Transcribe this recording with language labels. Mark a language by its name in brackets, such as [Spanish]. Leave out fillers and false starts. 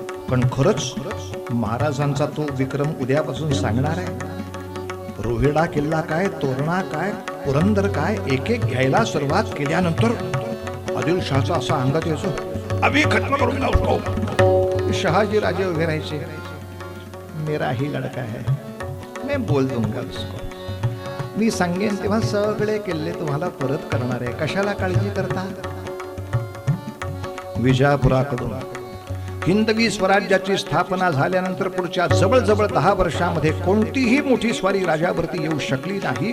[Marathi] पण खरंच महाराजांचा तो विक्रम उद्यापासून सांगणार आहे. रोहिडा किल्ला काय, तोरणा काय, पुरंदर काय, एक एक घ्यायला सुरुवात केल्यानंतर आदिलशाहचा असा अंगात यायचो, अभी खत्म करून लावतो. शहाजी राजे उभे राहायचे, [Hindi] मेरा ही लड़का है, मैं बोल दूंगा उसको. [Marathi] मी सांगेन तेव्हा सगळे किल्ले तुम्हाला परत करणार आहे, कशाला काळजी करता? विजापुराकडून हिंदवी स्वराज्याची स्थापना झाल्यानंतर पुढच्या जवळजवळ 10 वर्षामध्ये कोणतीही मोठी स्वारी राजावरती येऊ शकली नाही.